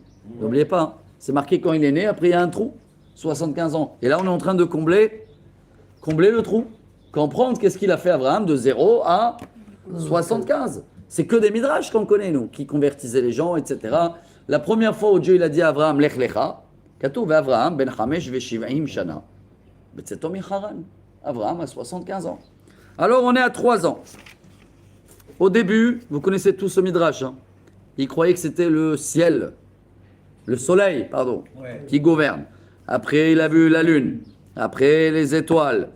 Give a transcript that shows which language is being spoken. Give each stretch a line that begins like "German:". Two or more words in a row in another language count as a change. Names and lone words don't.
French: N'oubliez pas, hein, c'est marqué quand il est né, après il y a un trou, 75 ans. Et là, on est en train de combler le trou. Comprendre qu'est-ce qu'il a fait Abraham de 0 à 75. C'est que des midrash qu'on connaît, nous, qui convertissaient les gens, etc. La première fois où Dieu il a dit à Abraham,
Hebrew: לך לך, כתוב אברהם בן חמש ושבעים שנה. בצאתו מחרן.
French: Abraham a 75 ans. Alors on est à 3 ans. Au début, vous connaissez tous ce midrash. Hein. Il croyait que c'était le ciel, le soleil, pardon, qui gouverne. Après, il a vu la lune. Après, les étoiles.